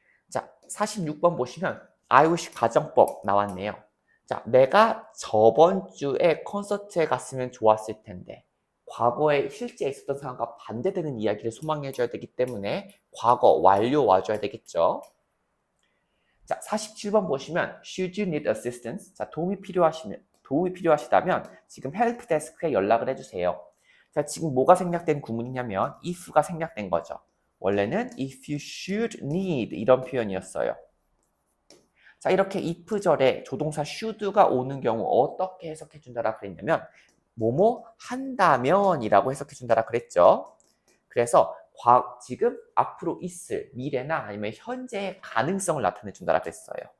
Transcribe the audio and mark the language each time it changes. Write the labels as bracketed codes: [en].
[ko] 자, 46번 보시면 I wish 가정법 나왔네요. 자, 내가 저번 주에 콘서트에 갔으면 좋았을 텐데 과거에 실제 있었던 상황과 반대되는 이야기를 소망해줘야 되기 때문에 과거 완료 와줘야 되겠죠. [en] 자, 47번 보시면 Should you need assistance? [ko] 자, 도움이 필요하시다면 지금 헬프데스크에 연락을 해주세요. 자, 지금 뭐가 생략된 구문이냐면 if가 생략된 거죠. 원래는 [en] if you should need [ko] 이런 표현이었어요. 자, 이렇게 if절에 조동사 should가 오는 경우 어떻게 해석해 준다라 그랬냐면 뭐뭐 한다면 이라고 해석해 준다라 그랬죠. 그래서 지금 앞으로 있을 미래나 아니면 현재의 가능성을 나타내 준다라 그랬어요.